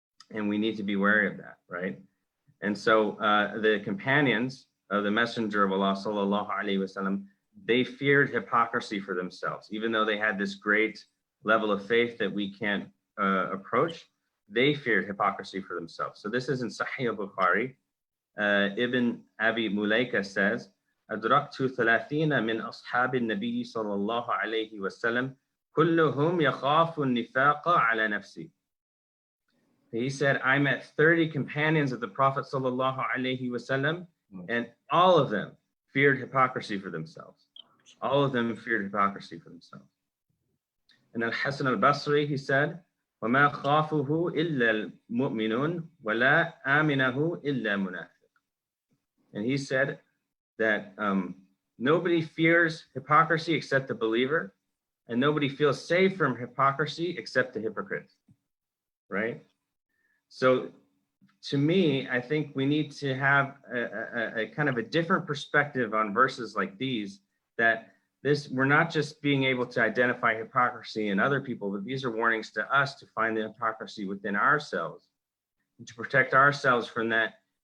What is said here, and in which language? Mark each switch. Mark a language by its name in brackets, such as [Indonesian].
[English] And we need to be wary of that, right? And so the companions of the Messenger of Allah, [Arabic] sallallahu alaihi wasallam, [English] they feared hypocrisy for themselves. Even though they had this great level of faith that we can't approach, they feared hypocrisy for themselves. So this is in Sahih al-Bukhari. Ibn Abi Mulaika says, [Arabic] أدركت 30 من أصحاب النبي صلى الله عليه وسلم كلهم يخاف النفاق على نفسه. [English] He said, I met 30 companions of the Prophet [Arabic] sallallahu alaihi wasallam, [English] and all of them feared hypocrisy for themselves. All of them feared hypocrisy for themselves. And Al-Hasan al-Basri, he said, [Arabic] وَمَا خَافُهُ إِلَّا الْمُؤْمِنُونَ وَلَا آمِنَهُ إِلَّا مُنَافِقٌ. [English] And he said that nobody fears hypocrisy except the believer, and nobody feels safe from hypocrisy except the hypocrite, right? So to me, I think we need to have a kind of a different perspective on verses like these, that we're not just being able to identify hypocrisy in other people, but these are warnings to us to find the hypocrisy within ourselves, and to protect ourselves from that